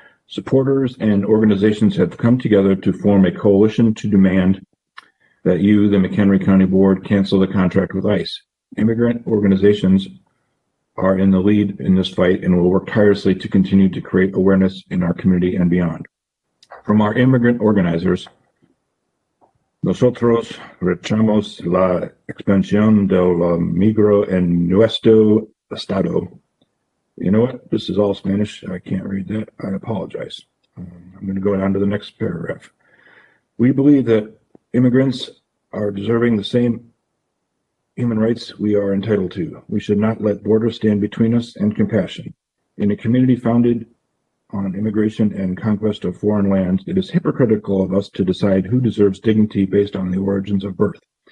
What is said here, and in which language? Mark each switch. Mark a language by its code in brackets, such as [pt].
[en] Supporters and organizations have come together to form a coalition to demand that you, the McHenry County Board, cancel the contract with ICE. Immigrant organizations are in the lead in this fight and will work tirelessly to continue to create awareness in our community and beyond. From our immigrant organizers, [es] nosotros rechazamos la expansión del migro en nuestro estado. [en] You know what? This is all Spanish. I can't read that. I apologize. I'm going to go down to the next paragraph. We believe that immigrants are deserving the same human rights we are entitled to. We should not let borders stand between us and compassion. In a community founded on immigration and conquest of foreign lands, it is hypocritical of us to decide who deserves dignity based on the origins of birth.